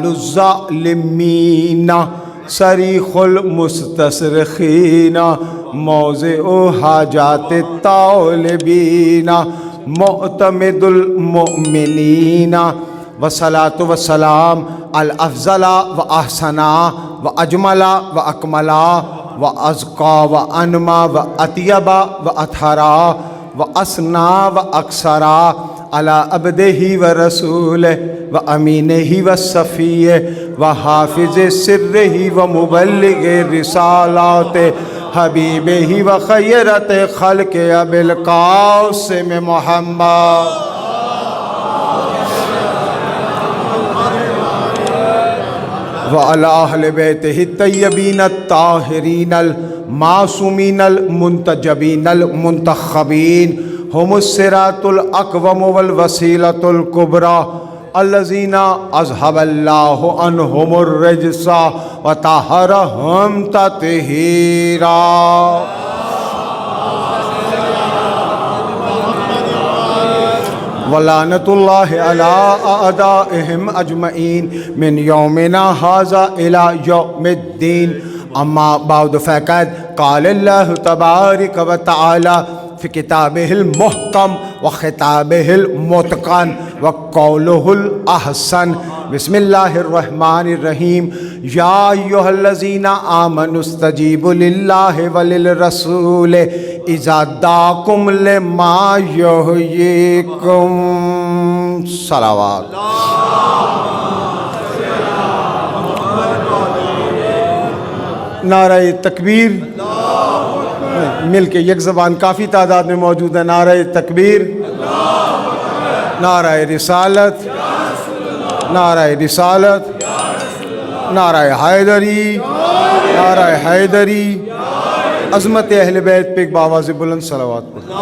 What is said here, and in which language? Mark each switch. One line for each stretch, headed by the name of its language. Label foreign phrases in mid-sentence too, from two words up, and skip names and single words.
Arabic: الظالمین صریخ المستصرخین موضع حاجات الطالبین معتمد المؤمنین والصلاة والسلام الافضل و احسنا و اجملا و اکملا و ازقا و انما و اطیبا و اطہرا و اسنا و اکثرا علی عبدہ و رسولہ و امینہ و صفیہ و حافظ سرہ و مبلغ رسالات حبیبہ و خیرت خلق ابی القاسم محمد وعلی اہل بیتہ الطیبین الطاہرین المعصومین المنتجبین المنتخبین ہم الصراط الاقوم والوسیلۃ الکبریٰ الذین اذھب اللہ عنہم الرجس وطہرہم تطہیرا ولعنت اللہ علی اعدائہم اجمعین من یومنا ھذا الی یوم الدین اما بعد فقد قال اللہ تبارک و تعالی فی کتابہ المحکم و خطابہ المتقن و قولہ الاحسن بسم اللہ الرحمن الرحیم یا ایھا الذین آمنوا استجیبوا للہ وللرسول اذا دعاکم لما یحییکم صلوات
Urdu: نعرہ تکبیر مل کے یک زبان کافی تعداد میں موجود ہے نعرہ تکبیر نعرہ رسالت نعرہ رسالت نعرہ حیدری نعرہ حیدری عظمت اہل بیت پہ ایک بآواز بلند صلوات پڑھ